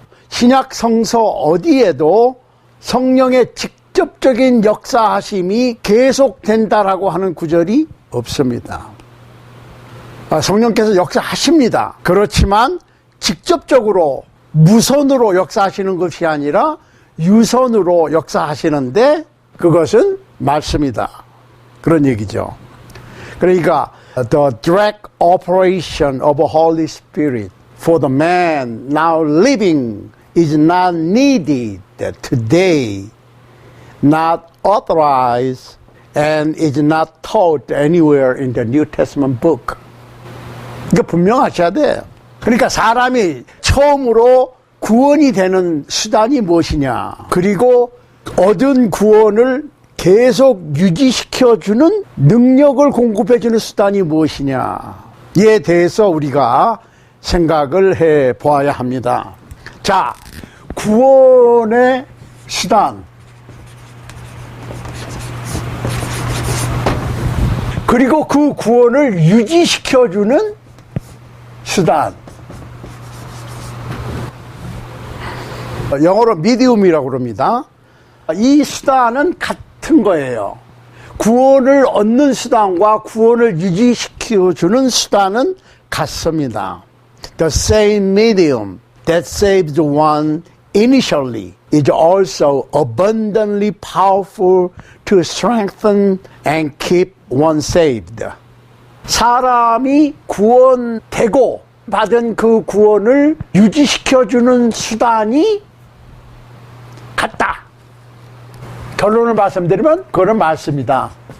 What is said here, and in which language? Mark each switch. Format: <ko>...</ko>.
<ko>신약 성서 어디에도 성령의 직접적인 역사하심이 계속된다라고 하는 구절이 없습니다. 성령께서 역사하십니다. 그렇지만 직접적으로 무선으로 역사하시는 것이 아니라 유선으로 역사하시는데 그것은 말씀이다, 그런 얘기죠. 그러니까</ko> <en>the direct operation of the Holy Spirit for the man now living is not needed today, not authorized, and is not taught anywhere in the New Testament book.</en> <ko>이거 분명하셔야 돼요. 그러니까 사람이 처음으로 구원이 되는 수단이 무엇이냐, 그리고 얻은 구원을 계속 유지시켜주는 능력을 공급해주는 수단이 무엇이냐에 대해서 우리가 생각을 해 보아야 합니다. 자, 구원의 수단, 그리고 그 구원을 유지시켜주는 수단, 영어로 medium이라고 그럽니다. 이 수단은 같은 거예요. 구원을 얻는 수단과 구원을 유지시켜주는 수단은 같습니다.</ko> <en>The same medium that saves one initially is also abundantly powerful to strengthen and keep one saved.</en> <ko>사람이 구원되고 받은 그 구원을 유지시켜주는 수단이 같다. 결론을 말씀드리면 그거는 말씀이다.</ko>